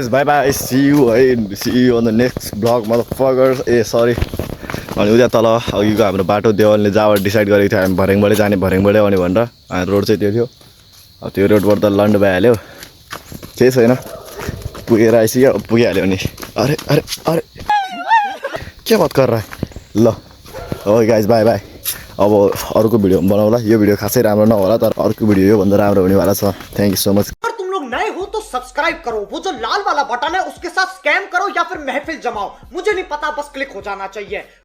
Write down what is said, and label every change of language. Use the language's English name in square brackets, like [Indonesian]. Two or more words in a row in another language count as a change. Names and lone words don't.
[English] bye bye see you on the next vlog motherfuckers [Nepali] ए सरी अनि उता तल अघिको हाम्रो बाटो देवलले जहाँबाट डिसाइड गरेको थियो हामी भर्याङबाटै जाने भर्याङबाटै आउने भनेर रोड चाहिँ त्यो थियो अब त्यो रोडबाट त लन्ड भइहाल्यो केही छैन पुगेर आइसक्यो पुगिहाल्यो नि अरे [Hindi] के बात कर रहा है [Nepali] ल [English] okay guys bye bye [Nepali] अब अर्को भिडियो बनाउला यो भिडियो खासै राम्रो नहोला तर अर्को भिडियो योभन्दा राम्रो हुनेवाला छ [English] thank you so much [Hindi] अगर तुम लोग नए हो तो सब्सक्राइब करो वो जो लाल वाला बटन है उसके साथ स्कैम करो या फिर महफिल जमाओ मुझे नहीं पता बस क्लिक हो जाना चाहिए